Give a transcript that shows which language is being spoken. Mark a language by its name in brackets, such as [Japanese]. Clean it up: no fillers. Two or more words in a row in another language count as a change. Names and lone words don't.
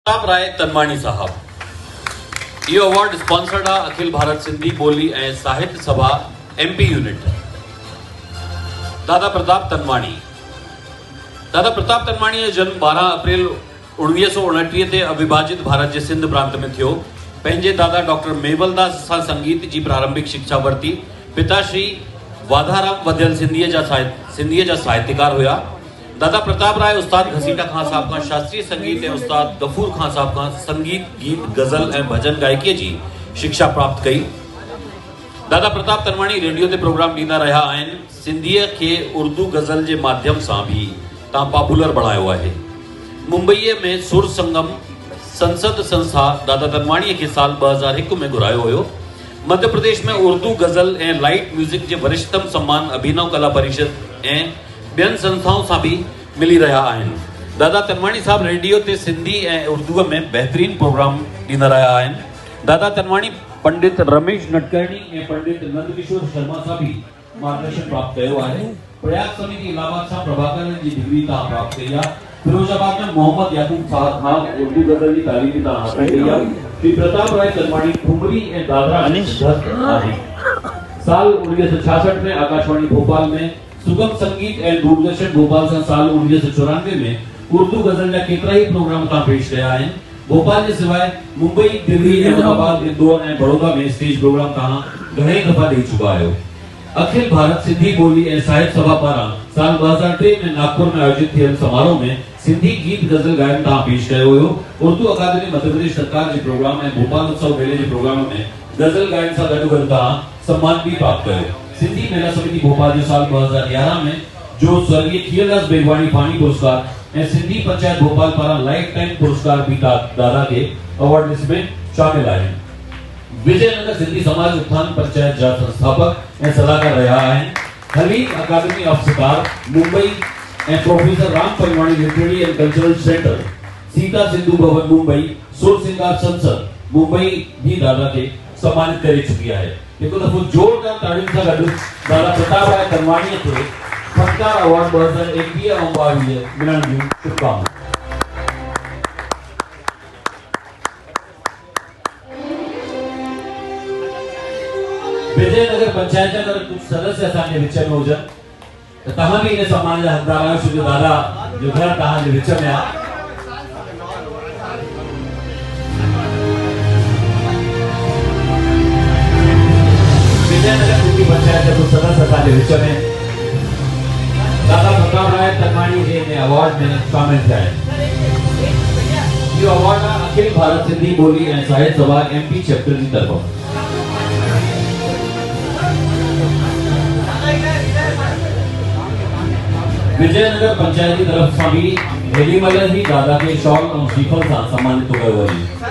[Sindhi] प्रताप राय तनवाणी साहब। यो अवार्ड स्पॉन्सर्ड आहे अखिल भारत सिंधी ॿोली ऐं साहित्य सभा एमपी यूनिट। दादा प्रताप तनवाणी। दादा प्रताप तनवाणी जो जन्म 12 अप्रैल 1929 ते [Hindi] अविभाजित भारत के सिंध प्रांत में [Sindhi] थियो। पंहिंजे दादा डॉक्टर मेवलदास सां [Hindi] संगीत की प्रारंभिक शिक्षा [Sindhi] वरती। पिता श्री वाधाराम वधियल सिंधीअ जा साहित्यकार हुआ। [Hindi] दादा प्रताप राय उस्ताद घसीटा खान साहब का शास्त्रीय संगीत और उस्ताद गफूर खान साहब का संगीत गीत गजल और भजन गायकी की शिक्षा प्राप्त कई। [Sindhi] दादा प्रताप तनवाणी रेडियो ते प्रोग्राम ॾींदा रहा आहिनि। सिंधीअ खे उर्दू [Hindi] गज़ल के माध्यम से भी [Sindhi] पॉपुलर बणायो आहे। मुंबई में सुर संगम संसद संस्था दादा तनवाणी के साल 2001 में घुरायो हुयो। [Hindi] मध्य प्रदेश में उर्दू गज़ल और [English] light music [Hindi] के वरिष्ठतम सम्मान अभिनव कला परिषद और बेन संस्थाओं से भी [Sindhi] मिली रहा आहिनि। दादा तनवाणी साहब रेडियो ते सिंधी और उर्दू में बेहतरीन प्रोग्राम ॾींदा रहा आहिनि। दादा तनवाणी पंडित रमेश नटकर्णी और पंडित नंदकिशोर शर्मा से भी मार्गदर्शन प्राप्त कयो आहे। प्रयाग समिति इलाहाबाद सां प्रभाकरन की डिग्री तव्हां प्राप्त कई आहे। फिरोजाबाद में मोहम्मद याकूब साहब खां [Hindi] उर्दू गज़ल की तालीम [Sindhi] तव्हां हासिल कई आहे। श्री प्रताप राय तनवाणी ठुमरी और दादरा सिद्धस्त आहे। साल 1966 में आकाशवाणी भोपाल में सुगम संगीत और दूरदर्शन भोपाल से साल 1994 में उर्दू गजल जा केतरा ही प्रोग्राम तव्हां पेश कया आहिनि। भोपाल के सिवाय मुंबई, दिल्ली, इलाहाबाद, इंदौर और बड़ौदा में [English] stage program [Sindhi] तव्हां घणे दफ़ा ॾेई चुका आहियो। अखिल भारत सिंधी ॿोली ऐं साहित्य सभा पारां साल 2003 में नागपुर में आयोजित थियल समारोह में सिंधी गीत गजल गायन तव्हां पेश कयो हुयो। उर्दू अकादमी मध्य प्रदेश सरकार के प्रोग्राम ऐं भोपाल उत्सव मेले के प्रोग्राम में गजल गायन सां गॾु तव्हां सम्मान भी प्राप्त कयो। सिंधी मेला समिति भोपाल जो साल 2011 में जो स्वर्गीय खीरदास बेगवाणी पाणी पुरस्कार और सिंधी पंचायत भोपाल पारा लाइफ टाइम पुरस्कार भी दादा के [English] award list [Hindi] में शामिल है। [Sindhi] विजयनगर सिंधी समाज उत्थान पंचायत जा संस्थापक और सलाहकार रहा है। [Hindi] हलीम अकादमी ऑफ सितार मुंबई और प्रोफेसर राम परिवाणी लिटरेरी एंड कल्चरल सेंटर सीता सिंधु भवन मुंबई सुर सिंगार संसद मुंबई भी दादा के सम्मानित कर चुकी है। [Sindhi] एक दफो जोरदार ताड़ियों से गॾु दादा प्रताप राय तनवाणी के फनकार अवार्ड 2021 और 22 मिलण जूं शुभकामनाएं। विजयनगर पंचायत अगर कुछ सदस्य असांजे विच में हुजन तो तव्हां भी इन सम्मान जा हक़दार आहियो, छो जो दादा जो घर तव्हांजे विच में आहे। विजयनगर सिंधी पंचायत के कुछ सदस्य असांजे विच में दादा प्रताप राय तनवाणी के अवार्ड में शामिल थिया आहिनि। इहो अवार्ड आहे अखिल भारत सिंधी ॿोली ऐं साहित्य सभा एमपी चैप्टर की तरफ़। विजयनगर पंचायत की तरफ से भी हेलीमल ही दादा के शॉल और श्रीफल से सम्मानित कयो वञे।